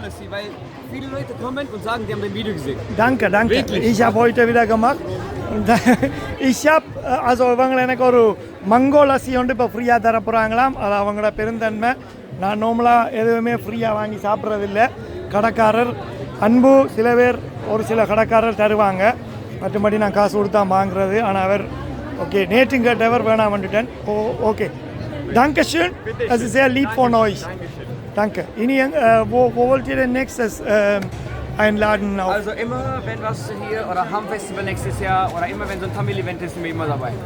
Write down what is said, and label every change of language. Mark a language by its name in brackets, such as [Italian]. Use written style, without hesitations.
[German] Weil viele Leute kommen und sagen, die haben dein Video gesehen. Danke. Wirklich? Ich habe heute wieder gemacht. Und ich habe, also [Tamil] இவங்களை எனக்கு ஒரு மங்கோ லஸ்ஸி வந்து இப்போ ஃப்ரீயாக தர போகிறாங்களாம். அது அவங்களோட பெருந்தன்மை. நான் நார்மலாக எதுவுமே ஃப்ரீயாக வாங்கி சாப்பிட்றதில்ல. கடைக்காரர் அன்பு, சில பேர் ஒரு சில கடைக்காரர் தருவாங்க, மற்றபடி நான் காசு கொடுத்தா வாங்குறது. ஆனால் அவர் ஓகே, நேற்று கேட்டவர் வேணாம் வந்துட்டேன். ஓ, okay. [German] Danke schön. Das ist sehr lieb von euch. Danke. Wo wollt ihr denn nächstes einladen? Also immer, wenn was hier oder Ham-Festival nächstes Jahr oder immer, wenn so ein Tamil-Event ist, sind wir immer dabei.